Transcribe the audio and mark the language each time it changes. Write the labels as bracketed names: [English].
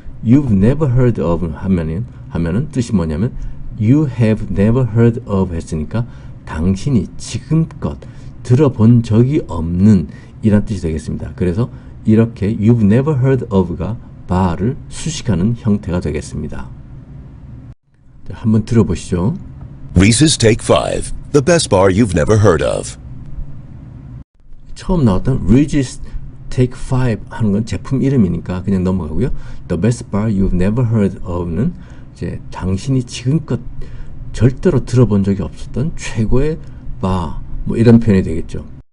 [English] You've never heard of [Korean] 하면은 뜻이 뭐냐면 [English] you have never heard of [Korean] 했으니까 당신이 지금껏 들어본 적이 없는 이란 뜻이 되겠습니다. 그래서 이렇게 [English] you've never heard of [Korean] 가 bar를 수식하는 형태가 되겠습니다. 자, 한번 들어보시죠. [English] Reese's Take 5, the best bar you've never heard of. [Korean] 처음 나왔던 Reese's Take 5 하는 건 제품 이름이니까 그냥 넘어가고요. [English] The best bar you've never heard of [Korean] 는 이제 당신이 지금껏 절대로 들어본 적이 없었던 최고의 바, 뭐 이런 표현이 되겠죠.